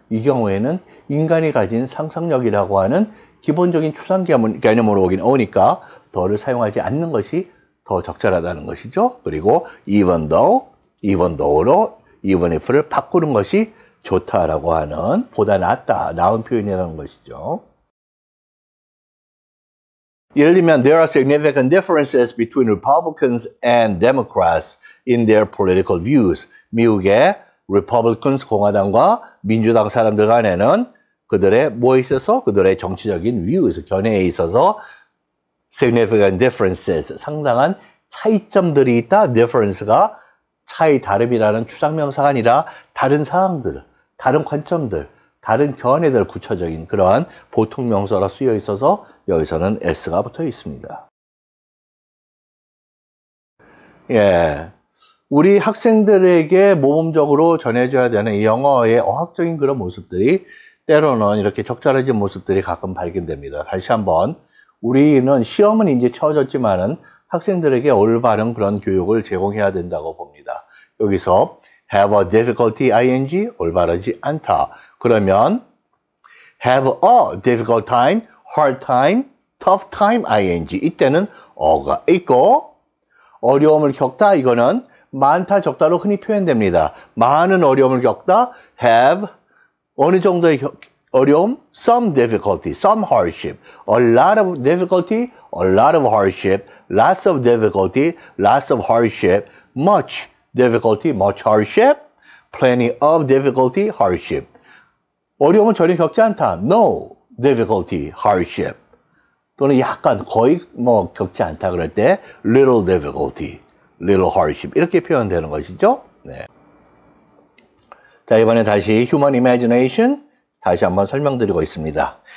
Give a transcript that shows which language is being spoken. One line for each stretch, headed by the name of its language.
Korean: 이 경우에는 인간이 가진 상상력이라고 하는 기본적인 추상 개념으로 오니까 더를 사용하지 않는 것이 더 적절하다는 것이죠. 그리고 even though로 even if를 바꾸는 것이 좋다라고 하는, 보다 낫다, 나은 표현이라는 것이죠.
English: 예를 들면 there are significant differences between Republicans and Democrats in their political views.
Korean: 미국의 Republicans, 공화당과 민주당 사람들 간에는 그들의 뭐에 있어서? 그들의 정치적인 view에서, 견해에 있어서
English: significant differences,
Korean: 상당한 차이점들이 있다. difference가 차이, 다름이라는 추상명사가 아니라 다른 사항들, 다른 관점들, 다른 견해들, 구체적인 그러한 보통명사로 쓰여 있어서 여기서는 s가 붙어 있습니다. 예, 우리 학생들에게 모범적으로 전해줘야 되는 이 영어의 어학적인 그런 모습들이 때로는 이렇게 적절해진 모습들이 가끔 발견됩니다. 다시 한번, 우리는 시험은 이제 쳐졌지만은 학생들에게 올바른 그런 교육을 제공해야 된다고 봅니다. 여기서
English: have a difficulty ing
Korean: 올바르지 않다. 그러면
English: have a difficult time, hard time, tough time ing.
Korean: 이때는 어가 있고 어려움을 겪다, 이거는 많다, 적다로 흔히 표현됩니다. 많은 어려움을 겪다,
English: have
Korean: 어느 정도의 어려움,
English: some difficulty, some hardship, a lot of difficulty, a lot of hardship, lots of difficulty, lots of hardship, much difficulty, much hardship, plenty of difficulty, hardship.
Korean: 어려움은 전혀 겪지 않다,
English: no difficulty, hardship.
Korean: 또는 약간, 거의 겪지 않다 그럴 때
English: little difficulty, little hardship
Korean: 이렇게 표현되는 것이죠. 네. 자, 이번에 다시
English: human imagination
Korean: 다시 한번 설명드리고 있습니다.